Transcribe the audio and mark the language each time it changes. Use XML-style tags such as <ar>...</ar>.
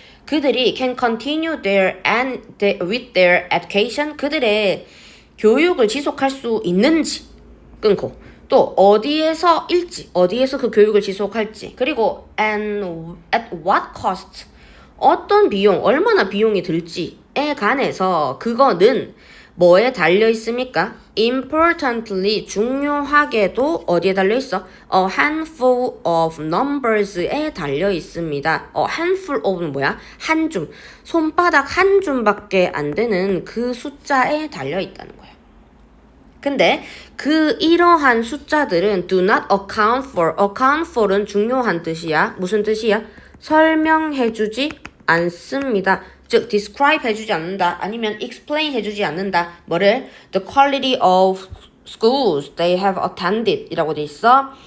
<ko>그들이</ko> <en>can continue with their education,</en> <ko>그들의 교육을 지속할 수 있는지 끊고 또 어디에서 그 교육을 지속할지, 그리고</ko> <en>and at what cost,</en> <ko>어떤 비용, 얼마나 비용이 들지에 관해서 그거는 뭐에 달려 있습니까? importantly, 중요하게도 어디에 달려 있어?</ko> <en>A handful of numbers</en> <ko>에 달려 있습니다. handful of는 뭐야? 한 줌. 손바닥 한 줌밖에 안 되는 그 숫자에 달려 있다는 거야. 근데 그 이러한 숫자들은</ko> <en>do not account for.</en> <ko>account for은 중요한 뜻이야. 무슨 뜻이야? 설명해주지 않습니다. 즉 describe 해주지 않는다. 아니면 explain 해주지 않는다. 뭐를?</ko> <en>The quality of schools they have attended</en> <ko>이라고 돼 있어.</ko>